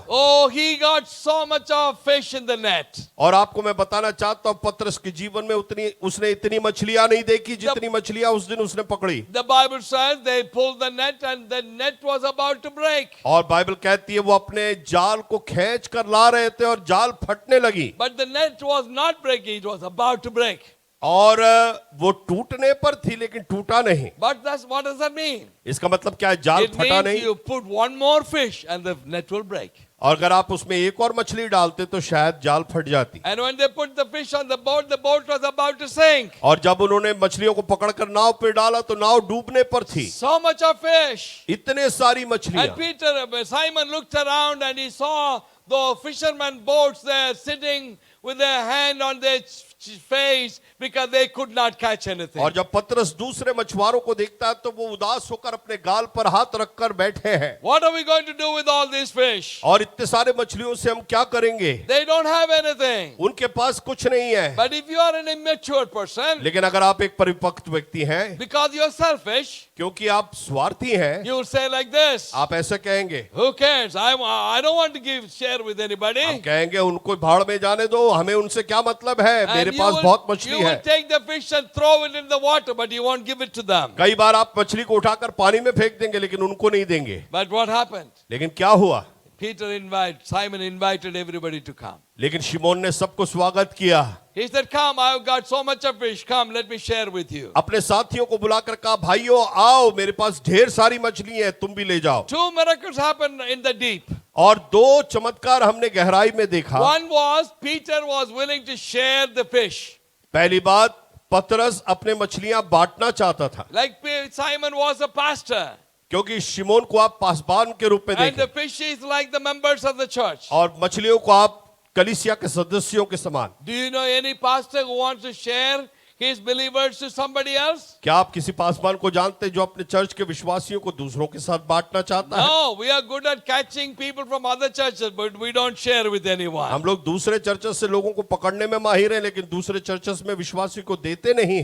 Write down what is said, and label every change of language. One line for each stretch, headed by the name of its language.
English: Oh, he got so much of fish in the net.
Hindi: और आपको मैं बताना चाहता हूं पतरस के जीवन में उसने इतनी मछलियां नहीं देखी जितनी मछलियां उस दिन उसने पकड़ी।
English: The Bible says they pulled the net and the net was about to break.
Hindi: और बाइबल कहती है वो अपने जाल को खींच कर ला रहे थे और जाल फटने लगी
English: But the net was not breaking, it was about to break.
Hindi: और वो टूटने पर थी लेकिन टूटा नहीं।
English: But what does that mean?
Hindi: इसका मतलब क्या है? जाल
English: It
Hindi: फटा
English: means
Hindi: नहीं।
English: you put one more fish and the net will break.
Hindi: और अगर आप उसमें एक और मछली डालते तो शायद जाल फट जाती।
English: And when they put the fish on the boat was about to sink.
Hindi: और जब उन्होंने मछलियों को पकड़कर नाव पे डाला तो नाव डूबने पर थी।
English: So much of fish.
Hindi: इतने सारी मछलियां।
English: And Simon looked around and he saw the fishermen boats there sitting with their hand on their face because they could not catch anything.
Hindi: और जब पतरस दूसरे मछुआरों को देखता है तो वो उदास होकर अपने गाल पर हाथ रखकर बैठे हैं।
English: What are we going to do with all these fish?
Hindi: और इतने सारे मछलियों से हम क्या करेंगे?
English: They don't have anything.
Hindi: उनके पास कुछ नहीं है।
English: But if you are an immature person,
Hindi: लेकिन अगर आप एक परिपक्व व्यक्ति हैं,
English: because you are selfish,
Hindi: क्योंकि आप स्वार्थी हैं,
English: you will say like this.
Hindi: आप ऐसा कहेंगे,
English: Who cares? I don't want to share with anybody.
Hindi: हम कहेंगे उनको भाड़ में जाने दो, हमें उनसे क्या मतलब है, मेरे
English: And
Hindi: पास बहुत मछली
English: you will
Hindi: है।
English: take the fish and throw it in the water, but you won't give it to them.
Hindi: कई बार आप मछली को उठाकर पानी में फेंक देंगे लेकिन उनको नहीं देंगे।
English: But what happened?
Hindi: लेकिन क्या हुआ?
English: Simon invited everybody to come.
Hindi: लेकिन शिमोन ने सबको स्वागत किया।
English: He said, come, I've got so much of fish. Come, let me share with you.
Hindi: अपने साथियों को बुलाकर कहा, भाइयों आओ, मेरे पास ढेर सारी मछली है, तुम भी ले जाओ।
English: 2 miracles happened in the deep.
Hindi: और 2 चमत्कार हमने गहराई में देखा।
English: One was Peter was willing to share the fish.
Hindi: पहली बात, पतरस अपने मछलियां बांटना चाहता था,
English: Like Simon was a pastor.
Hindi: क्योंकि शिमोन को आप पासबान के रूप में
English: And the
Hindi: देखें
English: fish is like the members of the church.
Hindi: और मछलियों को आप कलीसिया के सदस्यों के समान।
English: Do you know any pastor who wants to share his believers to somebody else?
Hindi: क्या आप किसी पासबान को जानते हैं जो अपने चर्च के विश्वासियों को दूसरों के साथ बांटना चाहता है?
English: No, we are good at catching people from other churches, but we don't share with anyone.
Hindi: हम लोग दूसरे चर्चेस से लोगों को पकड़ने में माहिर हैं लेकिन दूसरे चर्चेस में विश्वासियों को देते नहीं हैं।